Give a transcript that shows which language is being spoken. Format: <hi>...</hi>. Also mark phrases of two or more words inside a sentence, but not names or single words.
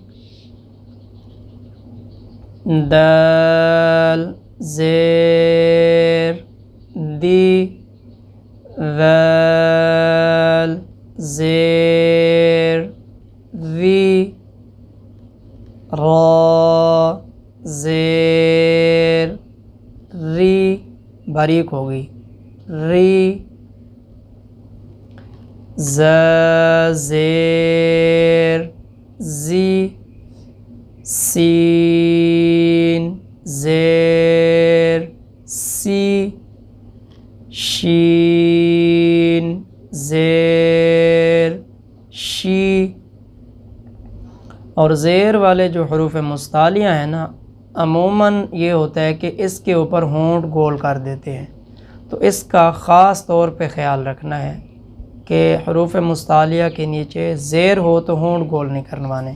<ur>دال زیر دی، ذال زیر وی، را زیر ری، باریک ہوگی ری، ز زیر زی، سین زیر سی، شین زیر شی۔ اور زیر والے جو حروف مستعلیہ ہیں نا، عموماً یہ ہوتا ہے کہ اس کے اوپر ہونٹ گول کر دیتے ہیں، تو اس کا خاص طور پہ خیال رکھنا ہے کہ حروف مستعلیہ کے نیچے زیر ہو تو ہونٹ گول نہیں کروانے۔</ur>